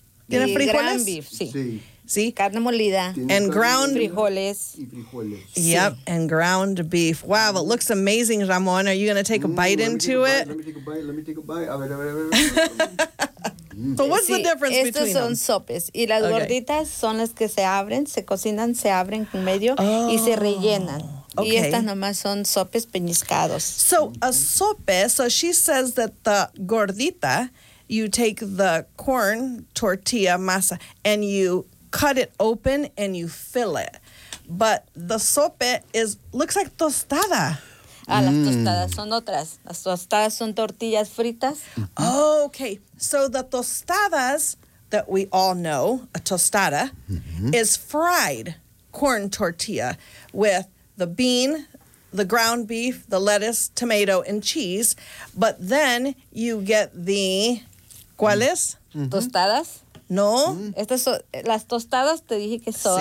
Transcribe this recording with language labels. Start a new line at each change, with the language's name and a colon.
Spanish: ¿Tiene frijoles?
English: Ground beef,
Spanish: sí. Sí. Sí. Carne molida.
English: And ground
Spanish: frijoles.
English: Sí. Yep, and ground beef. Wow, it looks amazing, Ramon. Are you going to take a bite into it? Let me take a bite. So, what's the difference between them?
Spanish: Estos son sopes. Y las gorditas son las que se abren, se cocinan, se abren en medio y se rellenan. Okay. Y estas nomás son sopes peñiscados.
English: So, a sope, so she says that the gordita, you take the corn tortilla masa and you cut it open and you fill it. But the sope is looks like tostada.
Spanish: Ah, las tostadas son otras. Las tostadas son tortillas fritas.
English: Oh, okay. So, the tostadas that we all know, a tostada, is fried corn tortilla with the bean, the ground beef, the lettuce, tomato, and cheese. But then you get the,
Spanish: ¿cuáles? Tostadas. No. Estas son, las tostadas te dije que son.